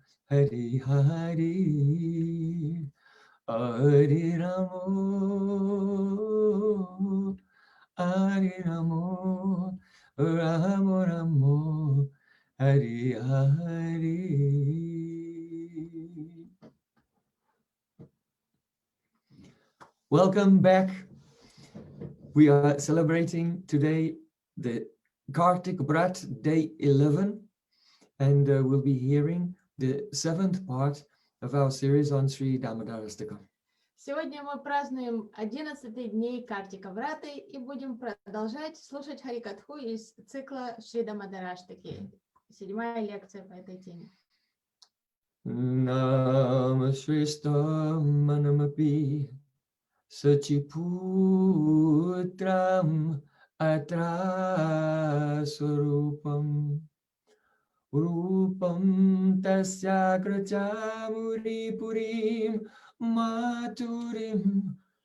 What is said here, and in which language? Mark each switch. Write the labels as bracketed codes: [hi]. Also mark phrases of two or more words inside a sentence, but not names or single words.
[sa] Hari Hari, Hari Ramo, Hari Ramo, Ramo Ramo, Hari Hari. [en] Welcome back. We are celebrating today the Kartik Brat, day 11, and we'll be hearing the 7th part of our series on Sri Damodarastakam. [ru] Сегодня мы празднуем 11 дней Картика Враты и будем продолжать слушать Харикатху из цикла Шри Дамодараштаки. 7-я лекция по этой теме. [sa] नाम श्रेष्ठं मनुमपि शचीपुत्रम् अत्र स्वरूपं रूपं तस्याग्रजम्उरु पुरीं माथुरीं